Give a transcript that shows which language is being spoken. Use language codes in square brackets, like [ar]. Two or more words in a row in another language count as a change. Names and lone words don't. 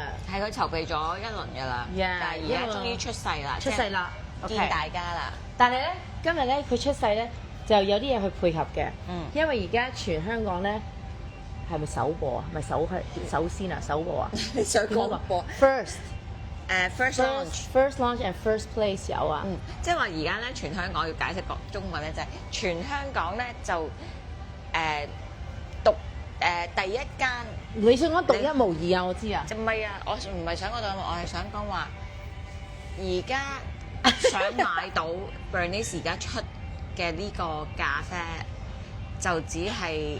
[yue] 係佢籌備咗一輪㗎啦，但係而家終於出世啦，出世啦，見大家啦。但係咧，今日咧佢出世咧就有啲嘢去配合嘅，因為而家全香港咧係咪首播啊？咪首先啊，首播啊？你想講播 [en] first launch and first place 有啊？ [yue] 即係話而家咧，全香港要解釋個中文咧，就係全香港咧就讀第一間。你想講獨一無二啊？我知啊。唔係啊，我唔係想講到，我係想講話而家想買到 Bernice 而家出嘅呢個咖啡，就只係